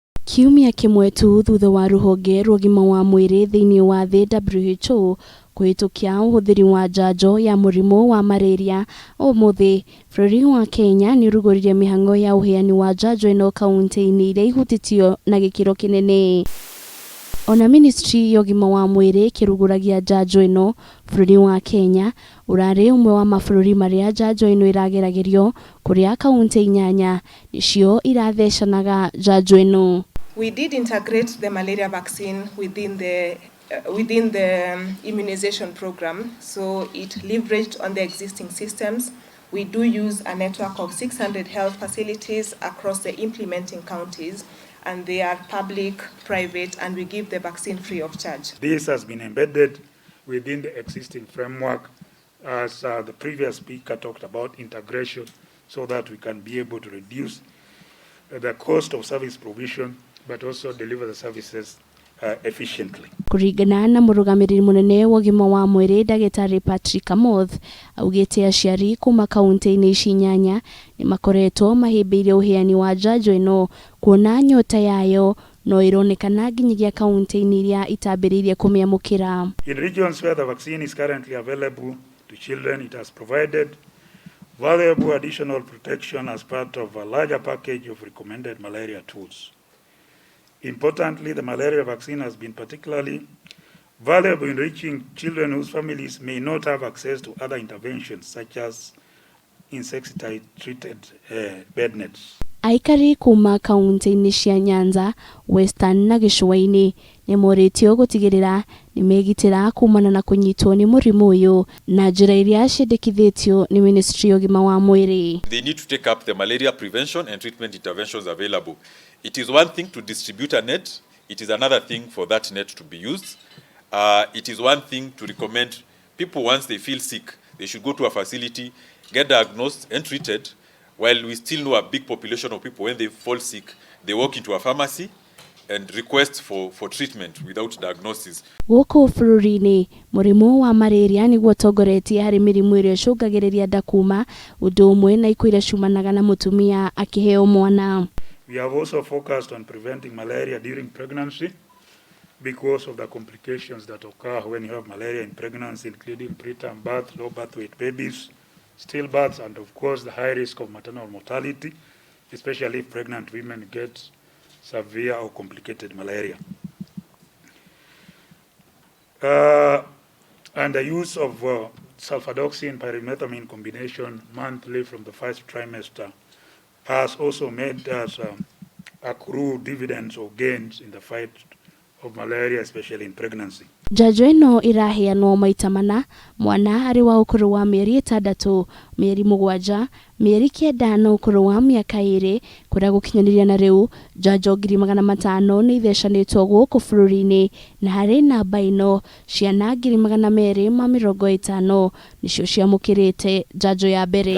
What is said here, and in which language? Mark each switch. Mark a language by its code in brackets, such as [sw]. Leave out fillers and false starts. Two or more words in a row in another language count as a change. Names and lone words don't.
[ki] Kiumia kimwe tu thutha wa ruhonge rwa ugima wa mwiri thiini wa thi WHO kuhitukia uhuthiri wa njanjo ya murimu wa malaria, umuthi bururi wa Kenya niuruguririe mihango ya uheyani wa njanjo ino kaunti-ini iria ihutitio na gikiro kinene. Ona ministry ya ugima wa mwiri kiruguragia njanjo ino, bururi wa Kenya urari umwe wa mabururi maria njanjo ino irageragerio kuria kaunti 8 nicio irathecanaga njanjo ino. [en] We did integrate the malaria vaccine within the immunization program, so it leveraged on the existing systems. We do use a network of 600 health facilities across the implementing counties, and they are public, private, and we give the vaccine free of charge. This has been embedded within the existing framework, as the previous speaker talked about integration, so that we can be able to reduce the cost of service provision, but also deliver the services efficiently. [ki] Kuringana na Murugamiriri munene wa ugima wa mwiri ndagitari Patrick Amoth, augite aciari kuma kaunti-ini ici 8 ni makoretwo mahimbiire uheyani wa njanjo ino kuona nyota yayo no ironekana nginyagia kaunti-ini iria itambiririe kumiamukira. [en] In regions where the vaccine is currently available to children, it has provided valuable additional protection as part of a larger package of recommended malaria tools. Importantly, the malaria vaccine has been particularly valuable in reaching children whose families may not have access to other interventions, such as insecticide-treated bed nets. [ki] Aikari kuma kaunti-ini cia Nyanza, Western na Gicũa-ini ni moritio gutigirira ni megitira kumana na kunyitwo ni murimu uyu na njira iria ciendekithitio ni ministry ya ugima wa mwiri. [en] They need to take up the malaria prevention and treatment interventions available. It is one thing to distribute a net, it is another thing for that net to be used. It is one thing to recommend people once they feel sick, they should go to a facility, get diagnosed and treated, while we still know a big population of people when they fall sick, they walk into a pharmacy and request for treatment without diagnosis. [ki] Guku bururi-ini murimu wa malaria niguo tongoretie hari mirimu iria icungagiriria nda kuma undumwe na ikuo iria ciumanaga na mutumia akiheo mwana. [en] We have also focused on preventing malaria during pregnancy because of the complications that occur when you have malaria in pregnancy, including preterm birth, low birth weight babies, stillbirths, and of course the high risk of maternal mortality, especially if pregnant women get severe or complicated malaria. And the use of sulfadoxine pyrimethamine combination monthly from the first trimester has also made us accrue dividends or gains in the fight of malaria, especially in pregnancy. [ki] Njanjo ino iraheanwo maita mana, mwana ari wa ukuru wa mieri 6, mieri 7, mieri 9 na ukuru wa miaka 2, kuria gukinyaniria na riu njanjo 500,000 ni ithecanitwo guku bururi-ini, na hari namba ino ciana 250 nicio ciamukirite njanjo ya mbere.